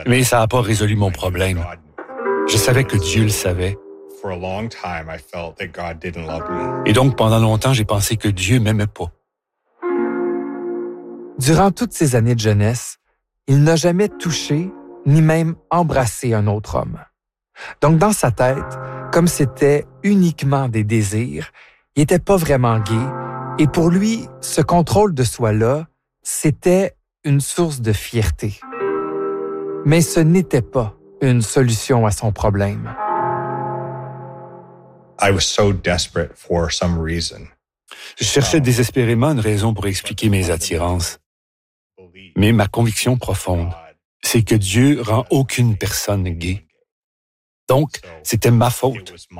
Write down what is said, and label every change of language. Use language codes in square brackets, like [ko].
[fr] Mais ça n'a pas résolu mon problème. Je savais que Dieu le savait. [en] For a long time, I felt that God didn't love me. [fr] Et donc pendant longtemps, j'ai pensé que Dieu m'aimait pas. Durant toutes ces années de jeunesse, il n'a jamais touché ni même embrassé un autre homme. Donc dans sa tête, comme c'était uniquement des désirs, il n'était pas vraiment gay. Et pour lui, ce contrôle de soi-là, c'était une source de fierté. Mais ce n'était pas une solution à son problème. [en] I was so desperate for some reason. [fr] Je cherchais désespérément une raison pour expliquer mes attirances. Mais ma conviction profonde, c'est que Dieu rend aucune personne gay. Donc, c'était ma faute.